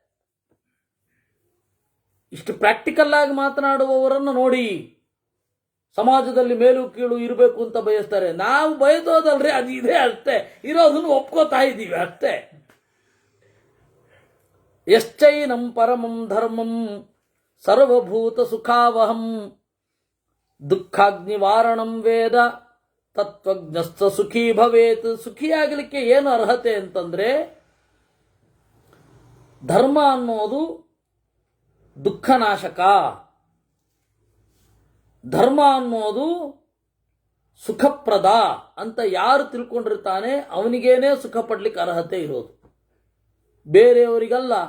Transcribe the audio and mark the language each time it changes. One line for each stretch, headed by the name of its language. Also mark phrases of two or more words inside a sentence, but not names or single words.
Kannada: ಇಷ್ಟು ಪ್ರಾಕ್ಟಿಕಲ್ ಆಗಿ ಮಾತನಾಡುವವರನ್ನು ನೋಡಿ ಸಮಾಜದಲ್ಲಿ ಮೇಲು ಕೀಳು ಇರಬೇಕು ಅಂತ ಬಯಸ್ತಾರೆ. ನಾವು ಬಯಸೋದಲ್ರಿ, ಅದು ಇದೆ ಅಷ್ಟೇ, ಇರೋದನ್ನು ಒಪ್ಕೋತಾ ಇದ್ದೀವಿ ಅಷ್ಟೇ.
Sanskrit: ಯಶ್ಚೈನಂ ಪರಮಂ ಧರ್ಮಂ ಸರ್ವಭೂತ ಸುಖಾವಹಂ ದುಃಖಾಗ್ನಿವಾರಣಂ ವೇದ ತತ್ವಜ್ಞಸ್ಥ ಸುಖೀ ಭವೇತ್.
Kannada: ಸುಖಿಯಾಗಲಿಕ್ಕೆ ಏನು ಅರ್ಹತೆ ಅಂತಂದ್ರೆ, ಧರ್ಮ ಅನ್ನೋದು ದುಃಖನಾಶಕ, ಧರ್ಮ ಅನ್ನೋದು ಸುಖಪ್ರದ ಅಂತ ಯಾರು ತಿಳ್ಕೊಂಡಿರ್ತಾನೆ ಅವನಿಗೇನೆ ಸುಖ ಪಡ್ಲಿಕ್ಕೆ ಅರ್ಹತೆ ಇರೋದು, ಬೇರೆಯವರಿಗಲ್ಲ.